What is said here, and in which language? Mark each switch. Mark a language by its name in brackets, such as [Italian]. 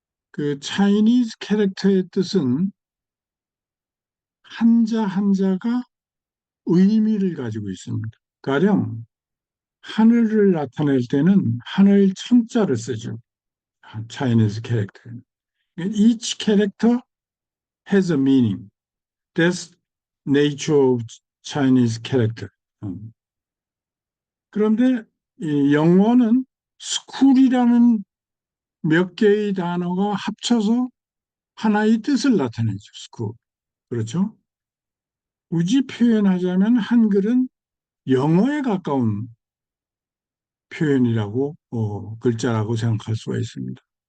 [Korean] 그 차이니즈 캐릭터의 뜻은 한자 한자가 의미를 가지고 있습니다. 가령 하늘을 나타낼 때는 하늘 천자를 쓰죠. [English] Chinese character. Each character has a meaning. That's nature of Chinese character. 음. [Korean] 그런데 이 영어는 school이라는 몇 개의 단어가 합쳐서 하나의 뜻을 나타내죠. school. 그렇죠? 굳이 표현하자면 한글은 영어에 가까운 표현이라고, 글자라고 생각할 수가 있습니다.